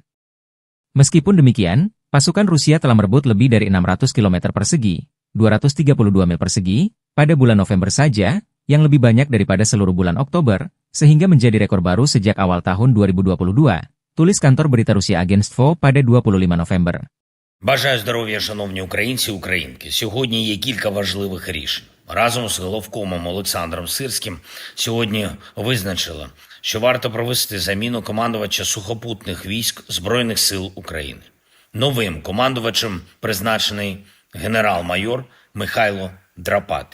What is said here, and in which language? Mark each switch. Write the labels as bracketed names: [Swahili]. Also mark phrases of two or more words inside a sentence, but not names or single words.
[Indonesian] Meskipun demikian, pasukan Rusia telah merebut lebih dari 600 km persegi, 232 mil persegi, pada bulan November saja, yang lebih banyak daripada seluruh bulan Oktober, sehingga menjadi rekor baru sejak awal tahun 2022, tulis kantor berita Rusia Agentstvo pada 25 November. [Ukrainian] Бажаю здоров'я, шановні українці і українки. Сьогодні є кілька важливих рішень. Разом з головкомом Олександром Сирським сьогодні визначила, що варто провести заміну командувача сухопутних військ Збройних сил України. Новим командувачем призначений генерал-майор Михайло Драпат.